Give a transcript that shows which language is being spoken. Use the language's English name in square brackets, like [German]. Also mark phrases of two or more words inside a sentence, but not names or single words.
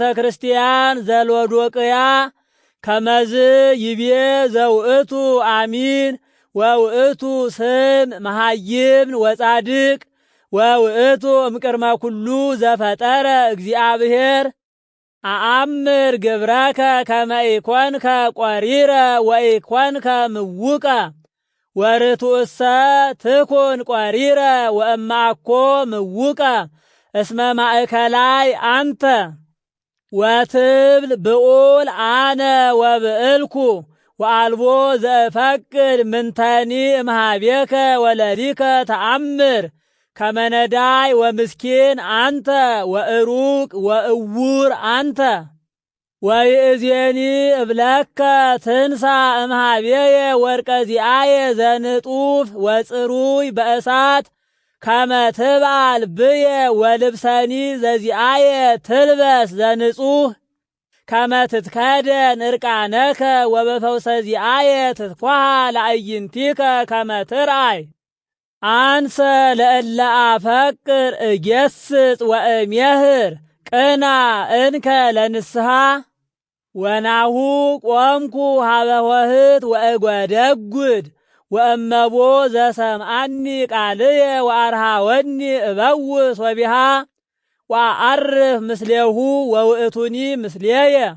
[Geez] ክርስቲያን ዘሎዶቅያ ከመዝ ይቤ ዘውእቱ አሚን ወውእቱ ስም መሃይም ወጻድቅ ወውእቱ እምቅድመ ኩሉ ዘፈጠረ እግዚአብሔር አአምር ግብረከ ከመ ኢኮንከ ቆሪረ ወኢኮንከ ምውቀ ወርቱእሰ ትኩን ቆሪረ ወእማኮ ምውቀ እስመ ማእከላይ አንተ ወትብል ብዑል አነ ወብዕልኩ ወአልቦ ዘእፈቅድ ምንተኒ እምሃቤከ ወለሊከ ተአምር ከመነዳይ ወምስኪን አንተ ወእሩቅ ወእውር አንተ ወይእዜኒ እብለከ ትንሣ እምሃቤየ ወርቀ ዚአየ ዘንጡፍ ወጽሩይ በእሳት ከመ ትብዓል ብየ ወልብሰኒ ዘዚአየ ትልበስ ዘንጹህ ከመ ትትከደን እርቃነከ ወበፈውሰ ዚአየ ትትኳሃ ለአዕይንቲከ ከመ ትርአይ አንሰ ለእለ አፈቅር እጌስጽ ወእሜህር ቅና እንከ ለንስሐ ወናሁ ቆምኩ ሀበ ኆኅት ወእጐደጕድ ወእመቦ ዘሰምዐኒ ቃልየ ወአርኀወኒ እበውስ ወቢሃ ወአርፍ ምስሌሁ ወውእቱኒ ምስሌየ